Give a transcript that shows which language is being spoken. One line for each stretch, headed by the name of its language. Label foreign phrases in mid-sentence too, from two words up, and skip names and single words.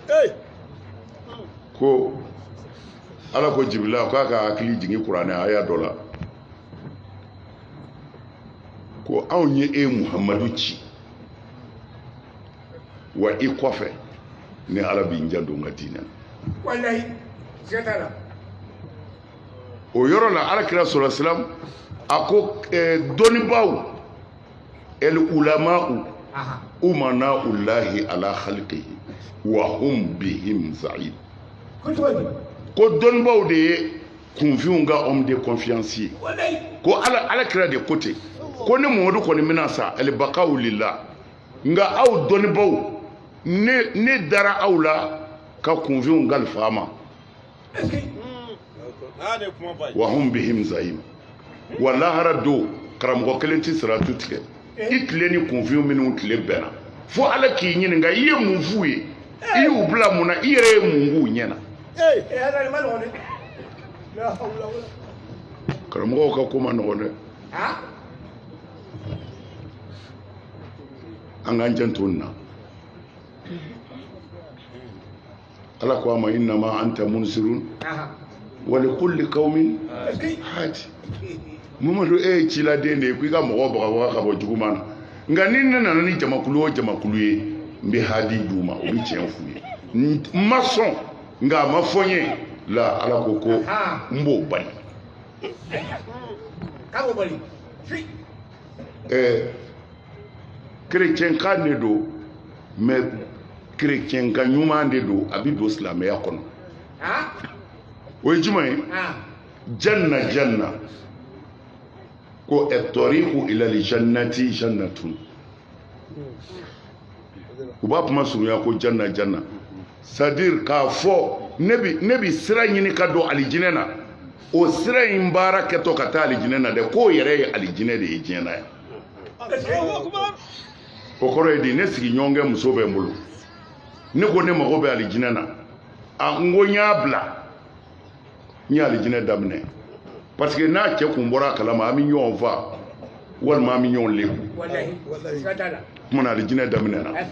Bambara: ko ala ko Jibrila k'a ka hakili jigin kuranɛ aya dɔ la ko anw ye e Muhamadu ci wa i kɔfɛ ni ala b'i janto n ka diinɛ na o yɔrɔ la alakira sɔrɔ silam a ko dɔnnibaaw
Arabic: العلماء أمناء الله على خلقه وهم بهم زائد
Bambara: ko dɔnnibaaw de ye kunfinw ka
French: homme de confiance
Bambara: ye ko alakira de ko ten ko ne Muhamadu kɔni bɛna sa alibakaw lillah nka aw dɔnnibaaw ne dara aw la ka kunfinw kalifa ma
Arabic: وهم بهم زعيم
Bambara: wa lahara do karamɔgɔ kelen tɛ siratu tigɛ i tile ni kunfinw minnu tile bɛnna fo ala k'i ɲininka i ye mun f'u ye i y'u bila mun na i yɛrɛ ye mun k'u ɲɛna karamɔgɔw ka ko ma nɔgɔn dɛ an k'an janto nin na ala ko a ma
Arabic: إنما أنت منذر ولكل قوم هاد
Bambara: Mamadu e ciladen de ko i ka mɔgɔ bagabaga ka bɔ juguman na nka ni ne nana ni jamakulu o jamakulu ye n bɛ hadi d'u ma o bɛ tiɲɛ f'u ye n ma sɔn nka a ma fɔ n ye la ala ko n b'o bali kerecɛnkan de don mais kerecɛnkan ɲuman de don a bɛ don silamɛya kɔnɔ o ye jumɛn ye janna ko
Arabic: الطريق إلى الجنة جنة
Bambara: u b'a kuma surunya ko janna c'est-à-dire k'a fɔ ne bi sira ɲini ka don alijinɛ na o sira in baara kɛtɔ ka taa alijinɛ na dɛ k'o yɛrɛ ye alijinɛ de ye diɲɛ na yan o kɔrɔ ye di ne sigiɲɔgɔnkɛ muso bɛ n bolo ne ko ne mago bɛ alijinɛ na n ko n y'a bila n ye alijinɛ daminɛ
French: parce que
Bambara: n'a cɛ kun bɔra a kalama an bɛ ɲɔgɔn fa walima an bɛ ɲɔgɔn leku kuma na alijinɛ daminɛ na